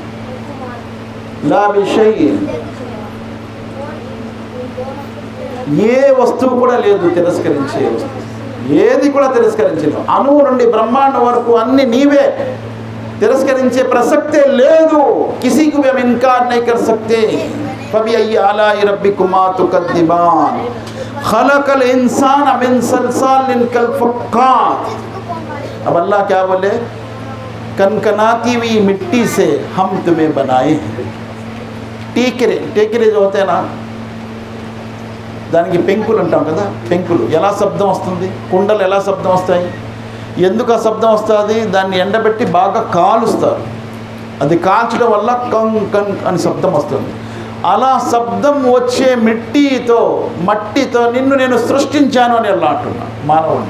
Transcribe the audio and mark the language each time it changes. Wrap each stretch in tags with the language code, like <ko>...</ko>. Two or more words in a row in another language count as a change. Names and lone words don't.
<ar>لا بشيء,</ar> <te>ఏ వస్తువు కూడా లేదు తిరస్కరించే వస్తువు. ఏది కూడా తిరస్కరించలేవు. అణువు నుండి బ్రహ్మాండం వరకు అన్ని నీవే, తిరస్కరించే ప్రసక్తే లేదు.</te> <hi>కిసీకు మేము ఇన్కార్ नहीं कर सकते.</hi> <ar>فبأي آلاء ربكما تكذبان خلق الإنسان من صلصال كالفخار.</ar> <hi>अब अल्लाह क्या बोले, कनकनाती हुई मिट्टी से हम तुम्हें बनाए हैं. టీకిరే जो होते हैं ना,</hi> <te>దానికి పెంకులు అంటాం కదా, పెంకులు ఎలా శబ్దం వస్తుంది, కుండలు ఎలా శబ్దం వస్తాయి, ఎందుకు ఆ శబ్దం వస్తుంది, దాన్ని ఎండబెట్టి బాగా కాలుస్తారు, అది కాల్చడం వల్ల కంగ్ కంగ్ అని శబ్దం వస్తుంది. అలా శబ్దం వచ్చే మట్టితో నిన్ను నేను సృష్టించాను అని అల్లా అంటున్నాను మానవుడిని.</te>